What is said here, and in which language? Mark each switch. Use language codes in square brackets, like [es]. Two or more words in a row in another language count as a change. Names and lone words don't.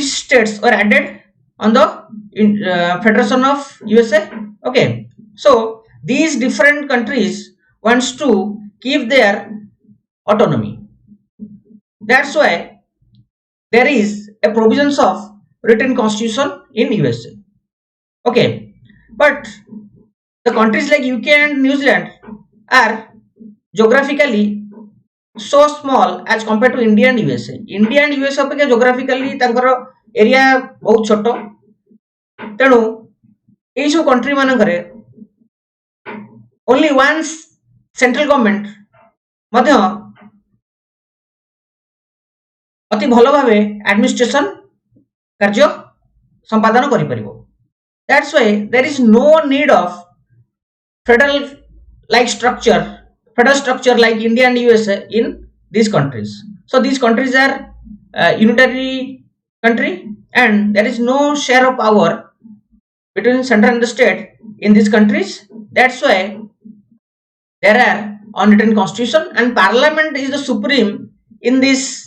[en] states were added on the Federation of USA okay so these different countries wants to keep their autonomy that's why there is a provisions of written constitution in USA okay but the countries like UK and New Zealand are geographically so small as compared to India and USA. India and USA [or] ଅପେକ୍ଷା geographically ତାଙ୍କର ଏରିଆ ବହୁତ ଛୋଟ ତେଣୁ ଏଇ ସବୁ କଣ୍ଟ୍ରି ମାନଙ୍କରେ [en] only once central government [or] ମଧ୍ୟ ଅତି ଭଲ ଭାବେ ଏଡମିନିଷ୍ଟ୍ରେସନ କାର୍ଯ୍ୟ ସମ୍ପାଦନ କରି ପାରିବ [en] that's why there is no need of federal structure like India and USA in these countries so these countries are unitary country and there is no share of power between center and the state in these countries that's why there are unwritten constitution and parliament is the supreme in these